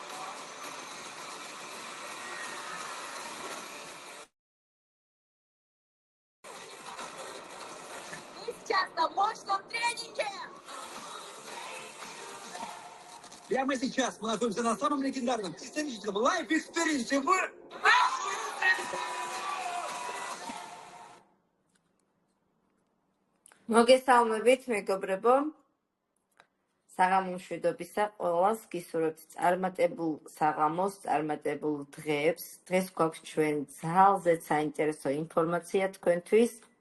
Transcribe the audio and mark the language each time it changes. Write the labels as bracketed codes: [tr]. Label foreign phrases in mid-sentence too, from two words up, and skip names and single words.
[ru] Мы сейчас на мощном тренинге. Прямо сейчас мы находимся на самом легендарном историческом лайф-экспириенсе в... [ka] მოგესალმებით, მეგობრებო. საღამო მშვიდობისა ყველას გისურვებთ წარმატებულ საღამოს, წარმატებულ დღეებს. დღეს გვაქვს ჩვენ ძალზედ საინტერესო ინფორმაცია თქვენთვის.